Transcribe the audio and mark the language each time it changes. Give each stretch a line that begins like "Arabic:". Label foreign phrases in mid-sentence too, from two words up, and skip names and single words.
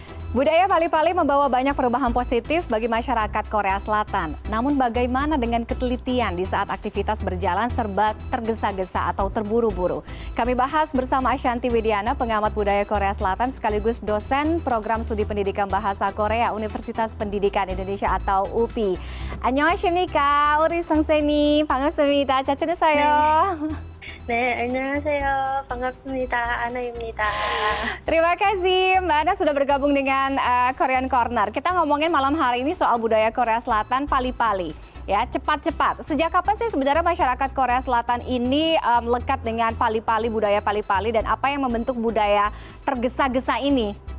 Indonesian: Budaya Pali-Pali membawa banyak perubahan positif bagi masyarakat Korea Selatan. Namun bagaimana dengan ketelitian di saat aktivitas berjalan serba tergesa-gesa atau terburu-buru? Kami bahas bersama Ashanti Widiana, pengamat budaya Korea Selatan sekaligus dosen program studi pendidikan bahasa Korea Universitas Pendidikan Indonesia atau UPI.
Korean: 안녕하십니까? 우리 선생님 반갑습니다. 잘 지내세요? 네, 안녕하세요. 반갑습니다. 아나입니다.
Indonesian: Terima kasih Mbak Ana sudah bergabung dengan Korean Corner. Kita ngomongin malam hari ini soal budaya Korea Selatan Pali-Pali. Ya, cepat-cepat. Sejak kapan sih sebenarnya masyarakat Korea Selatan ini lekat dengan Pali-Pali, budaya Pali-Pali, dan apa yang membentuk budaya tergesa-gesa ini?